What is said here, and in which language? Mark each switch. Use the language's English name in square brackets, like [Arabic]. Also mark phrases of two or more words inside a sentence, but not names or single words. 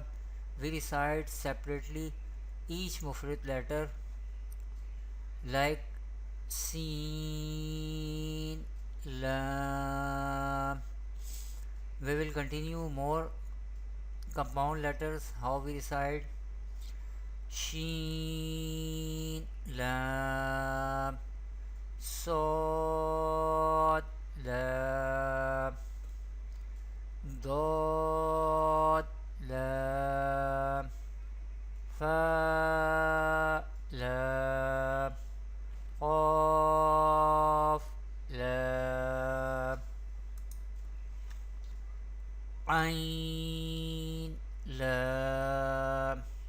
[English] We recite separately each mufrid letter like [Arabic] سين لام. [English] We will continue more compound letters how we recite [Arabic] شين لام صاد لام ضاد لام فاء لام قاف لام عين لام